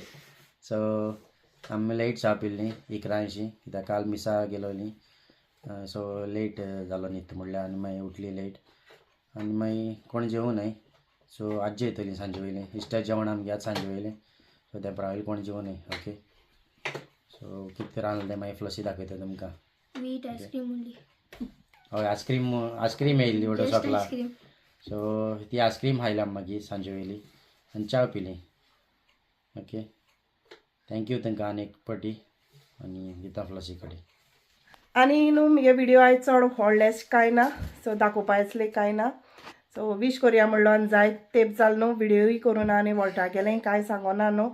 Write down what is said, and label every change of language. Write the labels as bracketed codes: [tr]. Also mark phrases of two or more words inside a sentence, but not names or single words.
[kok] सो आमी लेट च्या पिल्लीं 11:80 कित्याक काल मिसा गेलोलीं. सो लेट जालो न्हिद म्हणल्यार आनी मागीर उठली लेट. आनी मागीर कोण जेवूं नाय. सो आज जेयतलीं सांजे वयलें. इस्टर जेवण आमगे आज सांजे वयलें. सो देपरा वयलें कोण जेवूं नाय. ओके. सो कितें रांदलें मागीर फ्लॉसी दाखयता तुमकां. [en] We eat ice cream only. [kok] हय आयस्क्रीम येयल्ली वडो [en] Just [kok] सगळा. [en] ice cream. [kok] सो ती आयस्क्रीम खायली मागीर सांजे वयली आनी च्या पिली. ओके. थँक्यू तांकां आनी एक पाटी. आनी दिता फ्लॉसी कडेन. आनी न्हू म्हगे व्हिडिओ आयज चड व्हडलेश कांय ना. सो दाखोवपा येतले कांय ना. सो विश कोरया म्हणलो आनी जायत तेंप जाल न्हू व्हिडिओय करूं ना आनी वॉल्टा गेलें कांय सांगोना न्हू.